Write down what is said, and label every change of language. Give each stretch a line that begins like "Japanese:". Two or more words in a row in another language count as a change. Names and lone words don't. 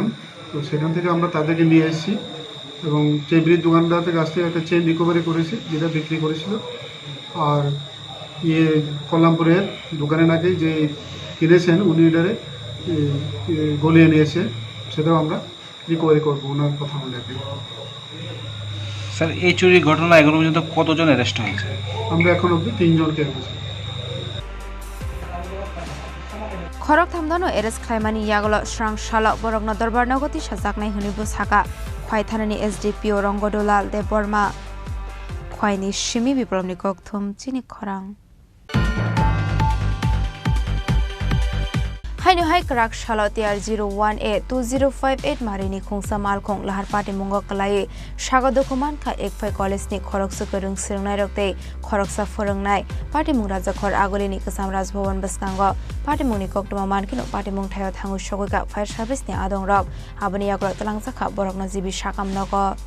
Bangla: তো সেখান থেকে আমরা তাদেরকে নিয়ে এসেছি এবং চেবরির দোকানদারের কাছ থেকে একটা চেন রিকভারি করেছি যেটা বিক্রি করেছিল, আর কল্যাণপুরের দোকানে নাকি যে কিনেছেন উনি এটারে গলিয়ে নিয়েছে, সেটাও আমরা রিকভারি করবো ওনার কথা বলে। স্যার, এই চুরির ঘটনা এখনো পর্যন্ত কতজন অ্যারেস্ট হয়েছে? আমরা এখন অব্দি 3 জনকে অ্যারেস্ট।
Kok Borok: खरक थामदानो एरेस्ट खालायमानि यागल स्रांशाल बरकनो दरबार नगति साजाकनाय हुनिबो साका खवाइ थानानि एसडिपिओ रंगदुलाल देव बर्मा खवाइनि सिमि बिप्लबनि ककथुम चिनि खरां हाइनो हाइ क्राक शालो टिआर 01A2058 मारिनि खुंसा मालखं लाहार पार्टी मुंगो कलायै सागा दखुमानखा एकफाइ कलेजनि खरकसा गोरों सिरोंनाय रक्ते खरकसा फोरोंनाय पार्टी मुं राजाखर आगलिनि गोजाम राजभवन बसकांगो पार्टी मुंनि कक्टमा मानकिनो पार्टी मुं थायाव थांगु सगैगा फायर सार्भिसनि आदं रक आबनि याग्र तलांजाखा बरकनो जिबि साकाम नगो